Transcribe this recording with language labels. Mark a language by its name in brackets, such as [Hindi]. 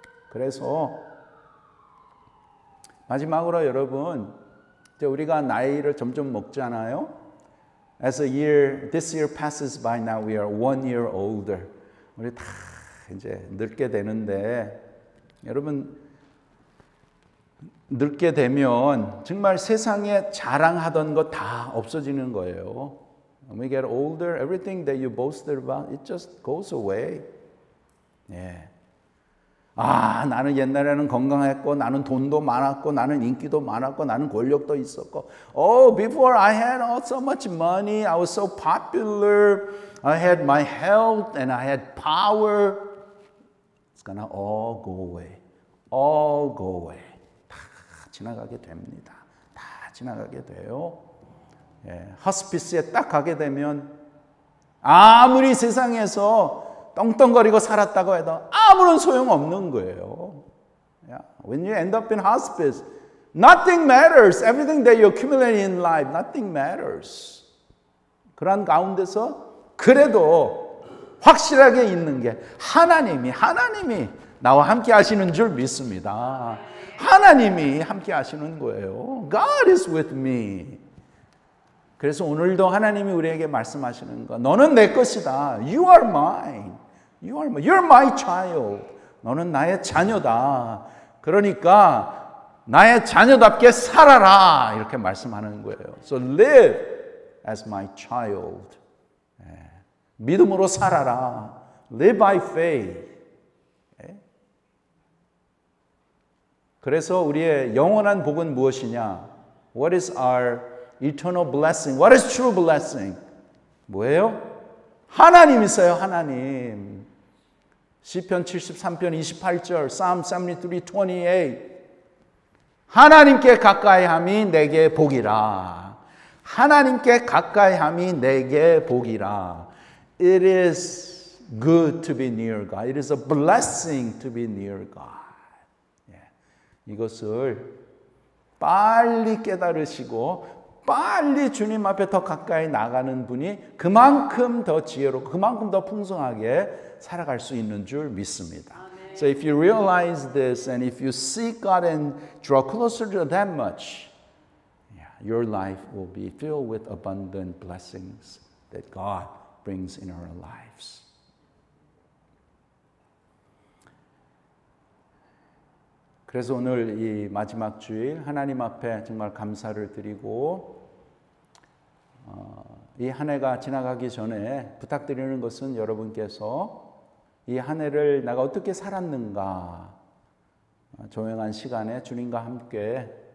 [Korean] 그래서 마지막으로 여러분, 이제 우리가 나이를 점점 먹잖아요. [English] As this year passes by, now we are 1 year older. [Korean] 우리 다 이제 늙게 되는데, 여러분 늙게 되면 정말 세상에 자랑하던 거 다 없어지는 거예요. [English] When we get older, everything that you boasted about, it just goes away. [Korean] 나는 옛날에는 건강했고, 나는 돈도 많았고, 나는 인기도 많았고, 나는 권력도 있었고. [English] Before I had so much money, I was so popular, I had my health and I had power. It's gonna all go away. All go away. [Korean] 다 지나가게 됩니다. 다 지나가게 돼요. 허스피스에 딱 가게 되면 아무리 세상에서 떵떵거리고 살았다고 해도 아무런 소용없는 거예요. [English] When you end up in hospice, nothing matters. Everything that you accumulate in life, nothing matters. [Korean] 그런 가운데서 그래도 확실하게 있는 게 하나님이 나와 함께 하시는 줄 믿습니다. 하나님이 함께 하시는 거예요. [English] God is with me. [Korean] 그래서 오늘도 하나님이 우리에게 말씀하시는 거, 너는 내 것이다. [English] You are mine. You're my child. [Korean] 너는 나의 자녀다. 그러니까 나의 자녀답게 살아라. 이렇게 말씀하는 거예요. [English] So live as my child. [Korean] 믿음으로 살아라. [English] Live by faith. [Korean] 그래서 우리의 영원한 복은 무엇이냐? [English] What is our eternal blessing? What is true blessing? [Korean] 뭐예요? 하나님 있어요. 하나님. 시편 73편 28절 [English] Psalm 73:28 [Korean] 하나님께 가까이함이 내게 복이라. 하나님께 가까이함이 내게 복이라. [English] It is good to be near God. It is a blessing to be near God. [Korean] 이것을 빨리 깨달으시고 빨리 주님 앞에 더 가까이 나가는 분이 그만큼 더 지혜롭고 그만큼 더 풍성하게 살아갈 수 있는 줄 믿습니다. [English] So if you realize this and if you seek God and draw closer to that much, your life will be filled with abundant blessings that God brings in our lives. [Korean] 그래서 오늘 이 마지막 주일 하나님 앞에 정말 감사를 드리고 이 한 해가 지나가기 전에 부탁드리는 것은 여러분께서 이 한 해를 내가 어떻게 살았는가 조용한 시간에 주님과 함께